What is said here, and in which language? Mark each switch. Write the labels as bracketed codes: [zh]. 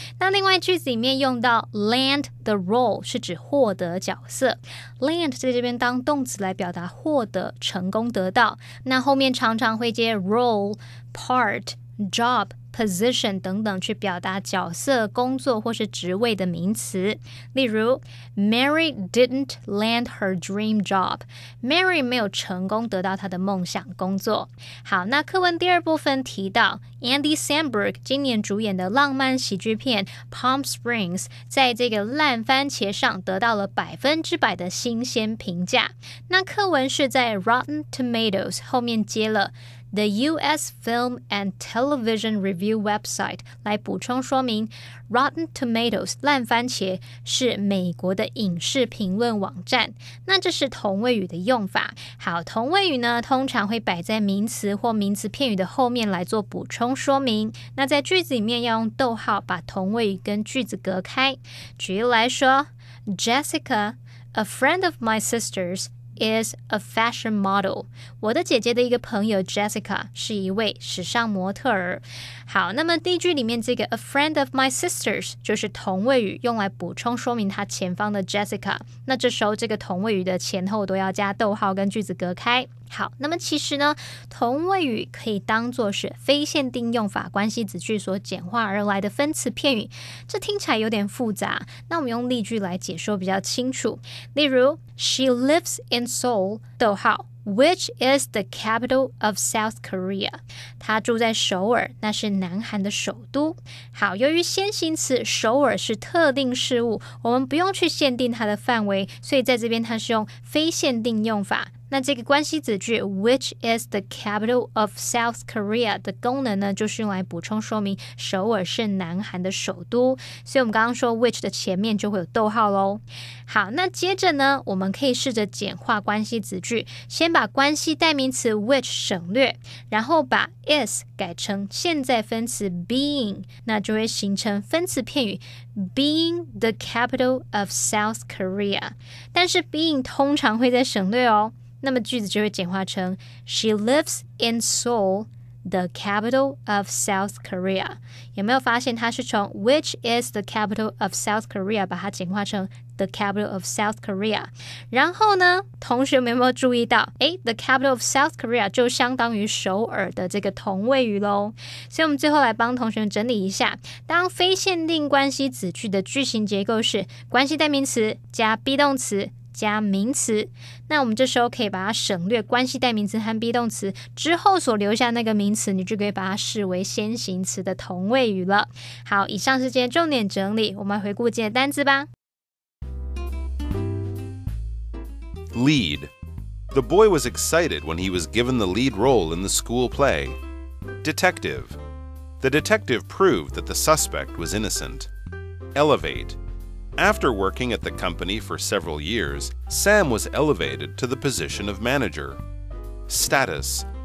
[zh] 那另外句子里面用到 [en] land the role [zh] 是指获得角色， land 在这边当动词来表达获得、成功得到，那后面常常会接 role part job position 等等去表达角色、工作或是职位的名词。 [en] 例如 Mary didn't land her dream job. [zh] Mary 没有成功得到她的梦想工作。好，那课文第二部分提到 Andy Samberg 今年主演的浪漫喜剧片 Palm Springs 在这个烂番茄上得到了100%的新鲜评价。那课文是在 Rotten Tomatoes 后面接了The U.S. Film and Television Review website 来补充说明 Rotten Tomatoes 烂番茄是美国的影视评论网站。那这是同位语的用法。好，同位语呢通常会摆在名词或名词片语的后面来做补充说明。那在句子里面要用逗号把同位语跟句子隔开。举例来说 [en] Jessica, a friend of my sister's is a fashion model. [zh] 我的姐姐的一个朋友 Jessica 是一位时尚模特儿。好，那么第一句里面这个 [en] a friend of my sister's [zh] 就是同位语，用来补充说明它前方的 Jessica。那这时候这个同位语的前后都要加逗号跟句子隔开。好，那么其实呢，同位语可以当作是非限定用法关系子句所简化而来的分词片语，这听起来有点复杂，那我们用例句来解说比较清楚。 [en] 例如 She lives in Seoul, [zh] 逗号 [en] which is the capital of South Korea. [zh] 她住在首尔，那是南韩的首都。好，由于先行词首尔是特定事物，我们不用去限定它的范围，所以在这边它是用非限定用法。那这个关系子句 [en] which is the capital of South Korea [zh] 的功能呢，就是用来补充说明首尔是南韩的首都，所以我们刚刚说 which 的前面就会有逗号咯。好，那接着呢，我们可以试着简化关系子句，先把关系代名词 which 省略，然后把 is 改成现在分词 being， 那就会形成分词片语 [en] being the capital of South Korea， [zh] 但是 being 通常会再省略哦，那么句子就会简化成 [en] She lives in Seoul, the capital of South Korea。 [zh] 有没有发现它是从 [en] which is the capital of South Korea [zh] 把它简化成 [en] the capital of South Korea？ [zh] 然后呢，同学们有没有注意到 [en] the capital of South Korea [zh] 就相当于首尔的这个同位语咯。所以我们最后来帮同学们整理一下，当非限定关系子句的句型结构是关系代名词加 be 动词加名词，那我们这时候可以把它省略关系代名词和 be 动词之后所留下那个名词，你就可以把它视为先行词的同位语了。好，以上是今天重点整理，我们来回顾今天的单字吧。 [en] Lead. The boy was excited when he was given the lead role in the school play. Detective. The detective proved that the suspect was innocent. Elevate. After working at the company for several years, Sam was elevated to the position of manager. Status.